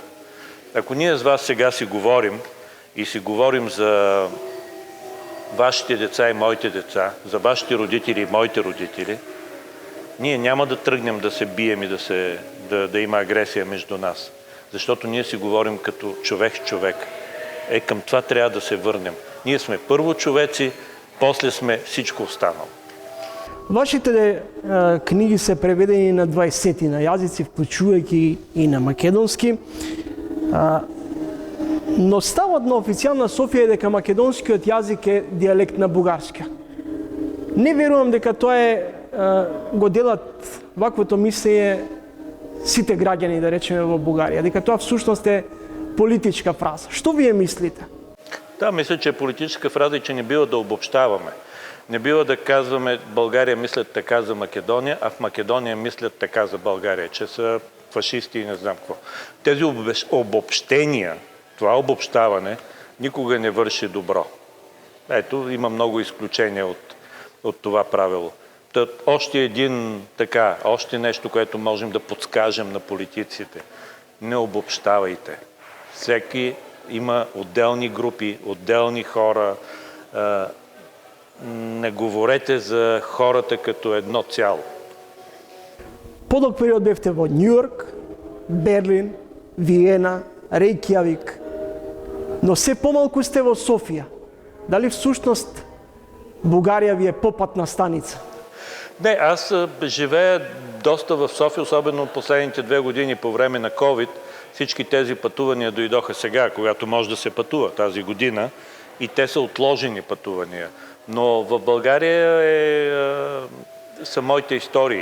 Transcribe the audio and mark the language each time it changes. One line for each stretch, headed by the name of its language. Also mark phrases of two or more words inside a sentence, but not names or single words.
Bulgarian: Ако ние с вас сега си говорим и си говорим за вашите деца и моите деца, за вашите родители и моите родители, ние няма да тръгнем да се бием и да има агресия между нас. Защото ние си говорим като човек с човек. Към това трябва да се върнем. Ние сме първо човеци, после сме всичко останало. Вашите книги са преведени на 20 на язици, включвайки и на македонски.
Macedonian: Но ставот на официјална Софија е дека македонскиот јазик е дијалект на бугарски. Не верувам дека тоа го делат ваквото мислење сите граѓани, да речеме, во Бугарија, дека тоа всушност е политичка фраза. Што вие мислите?
Bulgarian: Да, мисля, че е политическа фраза и че не бива да обобщаваме. Не бива да казваме България мислят така за Македония, а в Македония мислят така за България, че са фашисти и не знам какво. Тези обобщения, това обобщаване никога не върши добро. Ето, има много изключения от това правило. Още нещо, което можем да подскажем на политиците. Не обобщавайте. Всеки има отделни групи, отделни хора. Не говорете за хората като едно цяло.
Macedonian: Подолг период бевте во Њујорк, Берлин, Виена, Рејкјавик, но се помалку сте во Софија. Дали всушност Бугарија ви е попатна станица?
Bulgarian: Не, аз живея доста в София, особено последните 2 години по време на COVID. Всички тези пътувания дойдоха сега, когато може да се пътува тази година, и те са отложени пътувания. Но в България са моите истории.